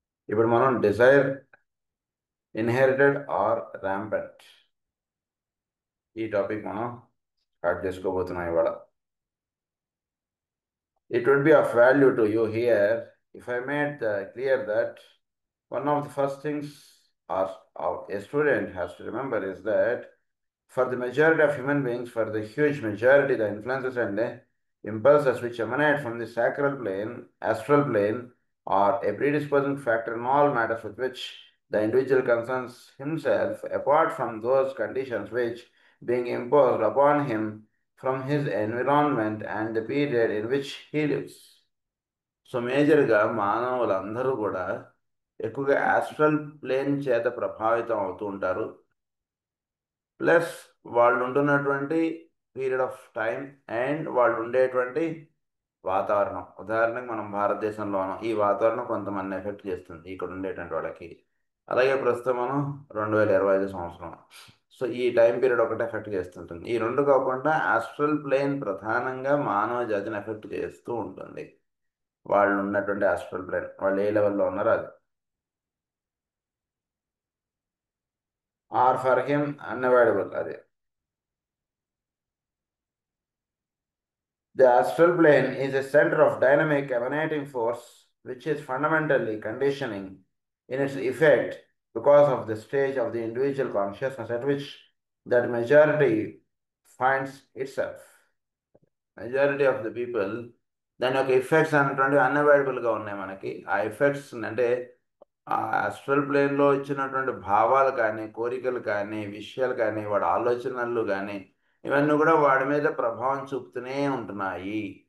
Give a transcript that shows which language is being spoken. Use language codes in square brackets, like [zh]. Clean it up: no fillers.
[te] ఇప్పుడు మనం [en] desire inherited or rampant [te] ఈ టాపిక్ మనం స్టార్ట్ చేసుకోబోతున్నాం ఇవాళ. [en] It would be of value to you here if I made clear that one of the first things a student has to remember is that for the majority of human beings, for the huge majority, the influences and the impulses which emanate from the sacral plane, astral plane, are a predisposing factor in all matters with which the individual concerns himself, apart from those conditions which, being imposed upon him from his environment and the period in which he lives. [te] So మేజర్గా మానవులందరూ కూడా ఎక్కువగా astral plane చేత ప్రభావితం అవుతూ ఉంటారు. Plus వాళ్ళు ఉంటున్నటువంటి [en] period of time and [te] వాళ్ళు ఉండేటువంటి వాతావరణం. ఉదాహరణకు మనం భారతదేశంలో ఉన్నాం, ఈ వాతావరణం కొంతమంది ఎఫెక్ట్ చేస్తుంది ఇక్కడ ఉండేటువంటి వాళ్ళకి. అలాగే ప్రస్తుతం మనం 2025 సంవత్సరం. సో ఈ టైం పీరియడ్ ఒకటి ఎఫెక్ట్ చేస్తుంటుంది. ఈ రెండు కాకుండా ఆస్ట్రల్ ప్లేన్ ప్రధానంగా మానవ జాతిని ఎఫెక్ట్ చేస్తూ ఉంటుంది. వాళ్ళు ఉన్నటువంటి ఆస్ట్రల్ ప్లేన్ వాళ్ళు ఏ లెవెల్లో ఉన్నారో అది. [en] Or for him unavoidable అది. The astral plane is a center of dynamic emanating force which is fundamentally conditioning in its effect because of the stage of the individual consciousness at which that majority finds itself. Majority of the people [te] దాని యొక్క effects అనేటువంటి అన్అవాయిడబుల్గా ఉన్నాయి మనకి. ఆ effects అంటే ఆ astral ప్లేన్లో ఇచ్చినటువంటి భావాలు కానీ, కోరికలు కానీ, విషయాలు కానీ, వాడి ఆలోచనలు కానీ, ఇవన్నీ కూడా వాడి మీద ప్రభావం చూపుతూనే ఉంటున్నాయి.